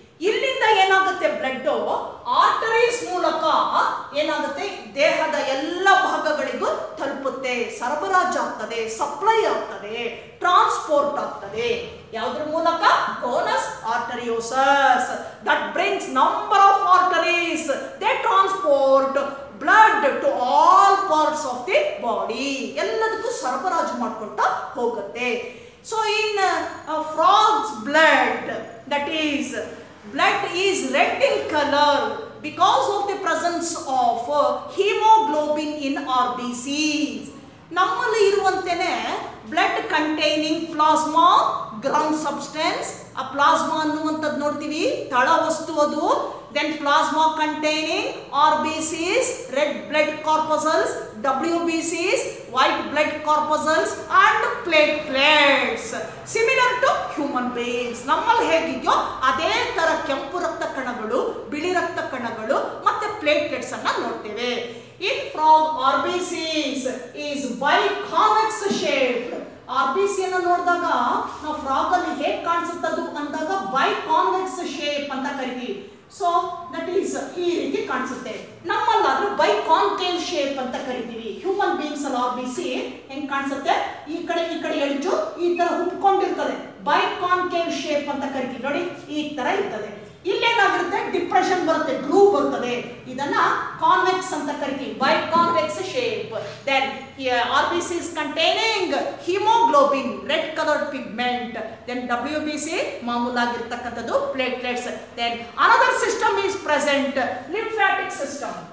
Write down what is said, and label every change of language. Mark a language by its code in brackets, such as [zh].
[kn] ಇಲ್ಲಿಂದ ಏನಾಗುತ್ತೆ, blood arteries ಮೂಲಕ ಏನಾಗುತ್ತೆ, ದೇಹದ ಎಲ್ಲ ಭಾಗಗಳಿಗೂ ತಲುಪುತ್ತೆ, ಸರಬರಾಜು ಆಗ್ತದೆ, ಸಪ್ಲೈ ಆಗ್ತದೆ, ಟ್ರಾನ್ಸ್ಪೋರ್ಟ್ ಆಗ್ತದೆ. ಯಾವುದ್ರ ಮೂಲಕ, [en] Conus arteriosus. That brings number of arteries, they transport blood to all parts of the body. [kn] ಎಲ್ಲದಕ್ಕೂ ಸರಬರಾಜು ಮಾಡ್ಕೊಳ್ತಾ ಹೋಗುತ್ತೆ. [en] So in frog's blood, that is blood is red in color because of the presence of hemoglobin in RBCs. [kn] ನಮ್ಮಲ್ಲಿ ಇರುವಂತೆಯೇ [en] Blood containing plasma ground substance. [kn] ಆ plasma ಅನ್ನುವಂಥದ್ದು ನೋಡ್ತೀವಿ ತಳ ವಸ್ತು ಅದು. [en] Then plasma containing RBCs, red blood corpuscles, WBCs, white blood corpuscles and platelets. Similar to human beings. [kn] ನಮ್ಮಲ್ಲಿ ಹೇಗಿದೆಯೋ ಅದೇ ತರ ಕೆಂಪು ರಕ್ತ ಕಣಗಳು, ಬಿಳಿ ರಕ್ತ ಕಣಗಳು ಮತ್ತೆ ಪ್ಲೇಟ್ಲೆಟ್ಸ್ ಅನ್ನ ನೋಡ್ತೇವೆ. [en] In frog, RBCs is biconvex shaped. [kn] RBC ಅನ್ನು ನೋಡಿದಾಗ ನಾವು ಫ್ರಾಗ್ ಅಲ್ಲಿ ಹೇಗೆ ಕಾಣಿಸುತ್ತದು ಅಂದಾಗ ಬೈಕಾನ್ವೆಕ್ಸ್ ಶೇಪ್ ಅಂತ ಕರಿತೀವಿ. [en] so that is [kn] ಈ ರೀತಿ ಕಾಣಿಸುತ್ತೆ. ನಮ್ಮಲ್ಲಾದ್ರೂ ಬೈಕಾನ್ಕೇವ್ ಶೇಪ್ ಅಂತ ಕರಿತೀವಿ. ಹ್ಯೂಮನ್ ಬೀಯಿಂಗ್ಸ್ ಅಲ್ಲಿ RBC ಹೆಂಗ್ ಕಾಣಿಸುತ್ತೆ, ಈ ಕಡೆ ಎಡ್ಜು ಈ ತರ ಹುಟ್ಕೊಂಡಿರ್ತದೆ, ಬೈಕಾನ್ಕೇವ್ ಶೇಪ್ ಅಂತ ಕರಿತೀವಿ. ನೋಡಿ ಈ ತರ ಇರ್ತದೆ. ಇಲ್ಲೇನಾಗಿರುತ್ತೆ, ಡಿಪ್ರೆಷನ್ ಬರುತ್ತೆ, ಗ್ರೂವ್ ಬರ್ತದೆ. ಇದನ್ನ ಕಾನ್ವೆಕ್ಸ್ ಅಂತ ಕರಿತೀವಿ, ಬೈಕಾನ್ವೆಕ್ಸ್ shape. [en] Then RBC is containing hemoglobin, red colored pigment. Then WBC [kn] ಮಾಮೂಲಾಗಿರ್ತಕ್ಕಂಥದ್ದು [en] platelets. Then another system is present, lymphatic system.